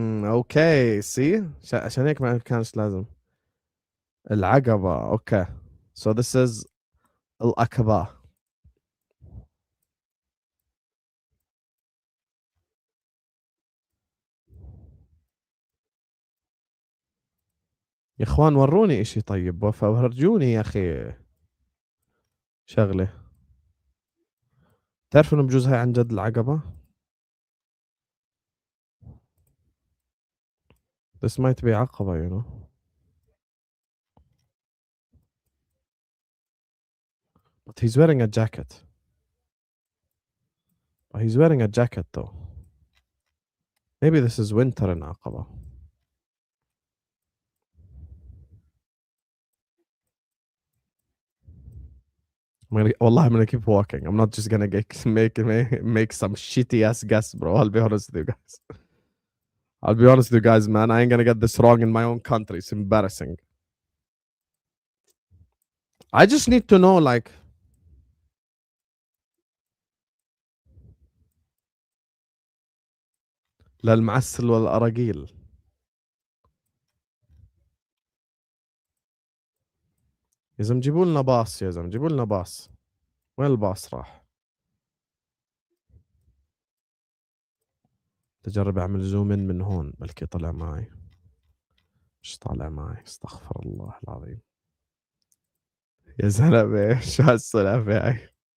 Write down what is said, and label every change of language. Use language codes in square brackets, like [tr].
[ar] اوكي سي عشان هيك ما كانش لازم. العقبة اوكي. [en] So this is العقبة. [ar] يا اخوان وروني اشي طيب، ورجوني يا اخي شغلة. تعرفوا انه بجوز هاي عن جد العقبة. [en] This might be عقبة you know. But he's wearing a jacket. He's wearing a jacket though. Maybe this is winter in عقبة. والله I'm gonna keep walking. I'm not just gonna make some shitty ass guess, bro. I'll be honest with you guys. I'll be honest with you guys, man. I ain't gonna get this wrong in my own country. It's embarrassing. I just need to know like [ar] للمعسل والأراجيل. يا زلمة جيبوا لنا باص، يا زلمة جيبوا لنا باص. وين الباص راح؟ تجرب اعمل زوم ان من هون بلكي طلع معي. مش طالع معي، استغفر الله العظيم. يا زلمة شو هالسلافة هاي.